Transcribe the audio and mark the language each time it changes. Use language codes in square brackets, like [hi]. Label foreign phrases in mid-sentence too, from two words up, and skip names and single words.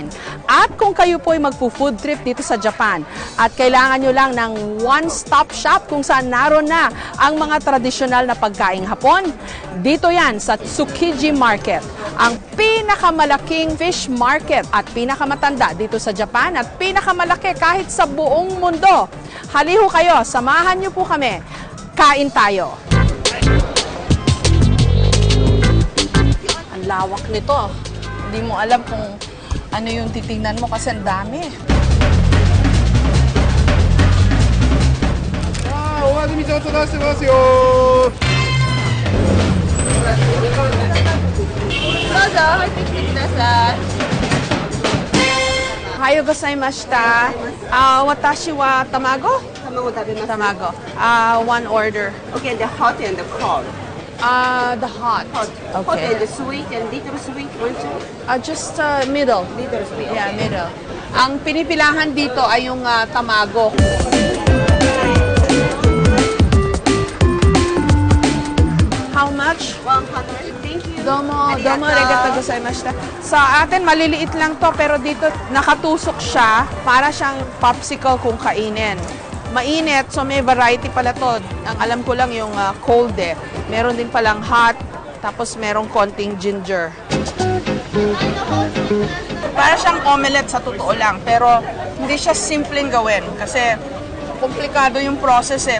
[tl] At kung kayo po ay magpo-food trip dito sa Japan at kailangan nyo lang ng [en] one-stop shop [tl] kung saan naroon na ang mga tradisyonal na pagkaing Hapon, dito yan sa Tsukiji Market, ang pinakamalaking [en] fish market [tl] at pinakamatanda dito sa Japan at pinakamalaki kahit sa buong mundo. Haliho kayo, samahan nyo po kami. Kain tayo! Lawak nito. Hindi mo alam kung ano yung titingnan mo kasi ang dami. [ja] はよございました. 私はたまご? Tamago. [en] One order. Okay, the hot and the cold. The hot. Hot Okay. and the sweet and little sweet, one two. Just middle. Little sweet. Yeah, middle. [tl] Ang pinipilahan dito ay yung tamago. [en] How much? 100. Thank you. [ja] Domo Arigato. ありがとうございました. [tl] Sa atin, maliliit lang to, pero dito nakatusok siya. Para siyang popsicle kung kainin. Mainit, so may variety pala to. Ang alam ko lang yung cold eh. Meron din palang hot, tapos merong konting ginger. Para siyang omelette sa totoo lang, pero hindi siya simpleng gawin kasi komplikado yung process eh.